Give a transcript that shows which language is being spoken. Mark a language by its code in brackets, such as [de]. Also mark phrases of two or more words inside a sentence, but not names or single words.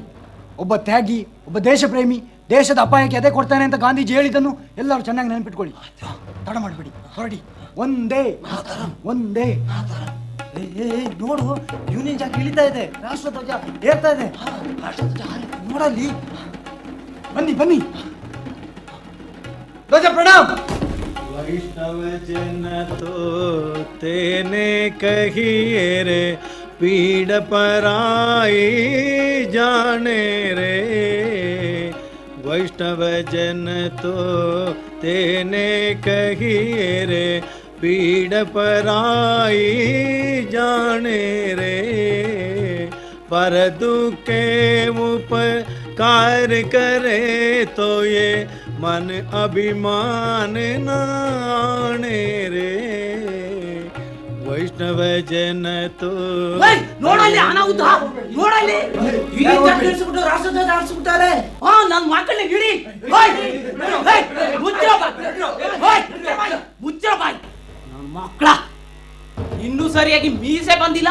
[kn] ಒಬ್ಬ ತ್ಯಾಗಿ, ಒಬ್ಬ ದೇಶ ಪ್ರೇಮಿ ದೇಶದ ಅಪಾಯಕ್ಕೆ ಎದೆ ಕೊಡ್ತಾನೆ ಅಂತ ಗಾಂಧೀಜಿ ಹೇಳಿದ್ದನ್ನು ಎಲ್ಲರೂ ಚೆನ್ನಾಗಿ ನೆನಪಿಟ್ಕೊಳ್ಳಿ. ತಡ ಮಾಡಬೇಡಿ, ಹೊರಡಿ. ಒಂದೇ ಒಂದೇ. ನೋಡು, ಯೂನಿಯನ್ ಜಾಕ್ ಇಳಿತಾ ಇದೆ, ರಾಷ್ಟ್ರಧ್ವಜ ಏರ್ತಾ ಇದೆ. ನೋಡಲ್ಲಿ, ಬನ್ನಿ ಬನ್ನಿ. ಧ್ವಜ ಪ್ರಣಾಮ್. [gu] વૈષ્ણવ જન તો તેને કહીએ રે, પીડ પરાઈ જાણે રે। વૈષ્ણવ જન તો તેને કહીએ રે, પીડ પરાઈ જાણે રે। પર દુઃખે ઉપકાર કરે તો યે મન અભિમાન નાણે રે। વૈષ્ણવ જન તો [kn] ನೋಡಲ್ಲಿ ಅನಾಹುತ, ನೋಡಲ್ಲಿ ರಾಷ್ಟ್ರಧ್ವಜ ಹಾರಿಸ್ಬಿಟ್ಟಾರೆ. ನನ್ನ ಮಕ್ಕಳನ್ನ ಹಿಡಿ. ಮುಚ್ಚ ಬಾಯ್. ನನ್ನ ಮಕ್ಕಳ ಇನ್ನೂ ಸರಿಯಾಗಿ ಮೀಸೆ ಬಂದಿಲ್ಲ.